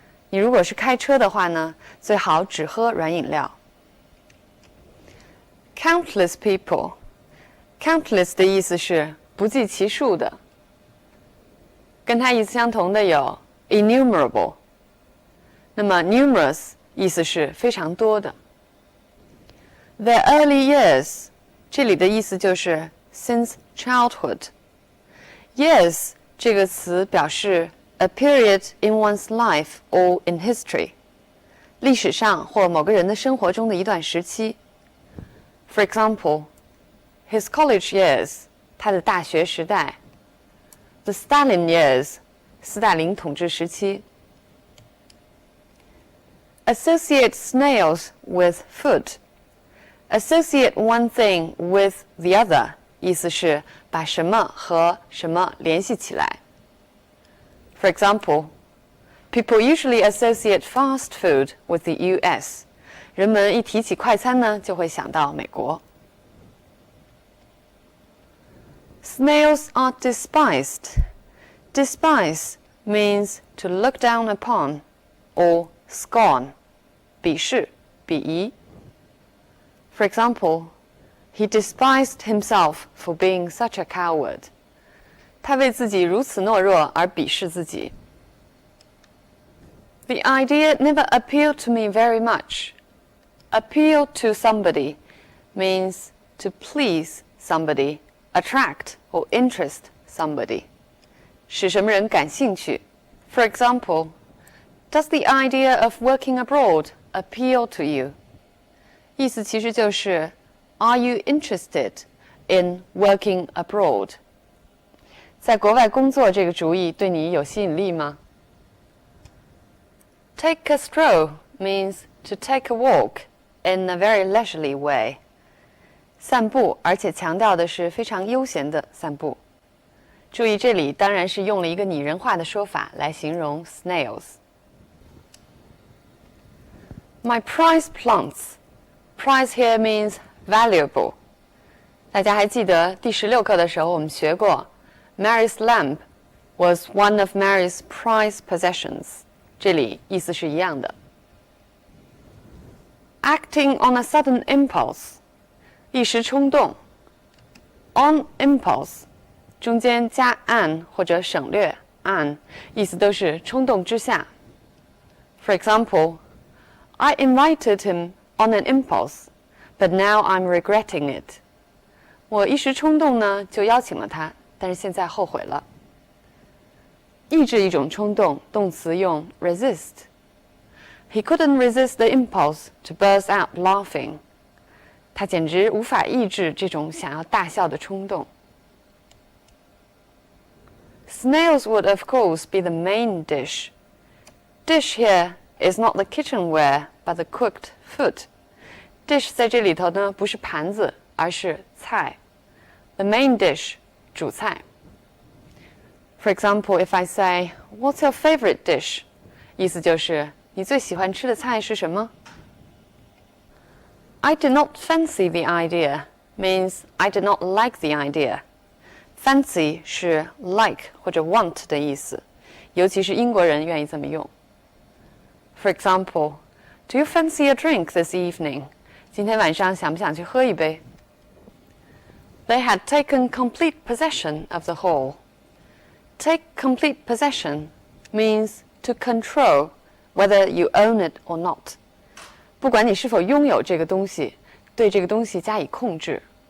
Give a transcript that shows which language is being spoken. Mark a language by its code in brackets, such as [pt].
[zh] 你如果是开车的话呢，最好只喝软饮料。 [en] Countless people. Countless [zh] 的意思是不计其数的。跟它意思相同的有 innumerable。那么 numerous 意思是非常多的。 [en] Their early years [zh] 这里的意思就是 [en] since childhood. Years [zh] 这个词表示 [en] a period in one's life or in history. [zh] 历史上或某个人的生活中的一段时期。 [en] For example, his college years, [zh] 他的大学时代。 [en] The Stalin years, [zh] 斯大林统治时期。 [en] Associate snails with food. Associate one thing with the other, [zh] 意思是把什么和什么联系起来。 [en] For example, people usually associate fast food with the US. [zh] 人们一提起快餐呢，就会想到美国。 [en] Snails are despised. Despise means to look down upon or scorn. [zh] 鄙视、鄙夷。 [en] For example, he despised himself for being such a coward. [zh] 他为自己如此懦弱而鄙视自己。 [en] The idea never appealed to me very much. Appeal to somebody means to please somebody, attract or interest somebody. [zh] 使什么人感兴趣。 [en] For example, does the idea of working abroad appeal to you? [zh] 意思其实就是 [en] Are you interested in working abroad? [zh] 在国外工作这个主意对你有吸引力吗？ [en] Take a stroll means to take a walk in a very leisurely way. [zh] 散步，而且强调的是非常悠闲的散步。注意，这里当然是用了一个拟人化的说法来形容 snails. [en] My prized plants. Prize here means valuable. [zh] 大家还记得第16课的时候我们学过 [en] Mary's lamp was one of Mary's prized possessions. [zh] 这里意思是一样的。 [en] Acting on a sudden impulse. [zh] 一时冲动。 [en] On impulse. [zh] 中间加 an 或者省略 an, 意思都是冲动之下。 [en] For example, I invited him on an impulse, but now I'm regretting it. [zh] 我一时冲动呢，就邀请了他，但是现在后悔了。抑制一种冲动，动词用 resist. [en] He couldn't resist the impulse to burst out laughing. [zh] 他简直无法抑制这种想要大笑的冲动。 [en] Snails would, of course, be the main dish. Dish here is not the kitchenware, but the cooked food. [zh] Dish 在这里头呢，不是盘子，而是菜。 [en] The main dish, [zh] 主菜。 [en] For example, if I say, "What's your favorite dish?" [zh] 意思就是你最喜欢吃的菜是什么？ [en] I did not fancy the idea means I did not like the idea. [zh] Fancy 是 like 或者 want 的意思，尤其是英国人愿意这么用。 [en] For example, do you fancy a drink this evening? [zh] 今天晚上想不想去喝一杯？ [en] They had taken complete possession of the hall. Take complete possession means to control whether you own it or not. [zh] 不管你是否拥有这个东西，对这个东西加以控制。